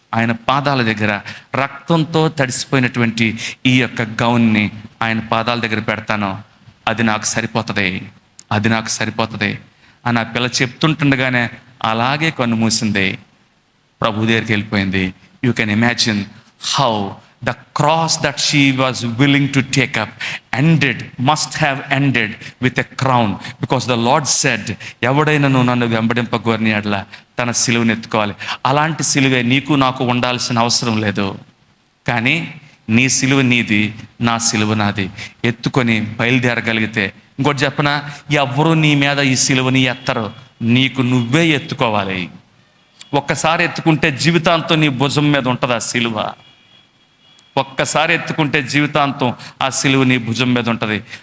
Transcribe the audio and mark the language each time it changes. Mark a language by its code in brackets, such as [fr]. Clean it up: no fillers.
[te] ఆయన పాదాల దగ్గర రక్తంతో తడిసిపోయినటువంటి ఈ యొక్క గౌన్ని ఆయన పాదాల దగ్గర పెడతాను. అది నాకు సరిపోతుంది అని ఆ పిల్ల చెప్తుంటుండగానే అలాగే కన్ను మూసింది, ప్రభు దగ్గరికి వెళ్ళిపోయింది. [en] you can imagine how the cross that she was willing to take up must have ended with a crown, because the Lord said, [te] ఎవడైనా నువ్వు నన్ను వెంబడింపగోరిని అట్లా తన సిలువను ఎత్తుకోవాలి. అలాంటి సిలువే నీకు నాకు ఉండాల్సిన అవసరం లేదు. కానీ నీ సిలువ నీది, నా సిలువ నాది. ఎత్తుకొని బయలుదేరగలిగితే, ఇంకోటి చెప్పనా, ఎవరు నీ మీద ఈ సిలువని ఎత్తరు, నీకు నువ్వే ఎత్తుకోవాలి. ఒక్కసారి ఎత్తుకుంటే జీవితాంతం నీ భుజం మీద ఉంటుంది ఆ సిలువ. ఒక్కసారి ఎత్తుకుంటే జీవితాంతం ఆ సిలువ నీ భుజం మీద ఉంటుంది.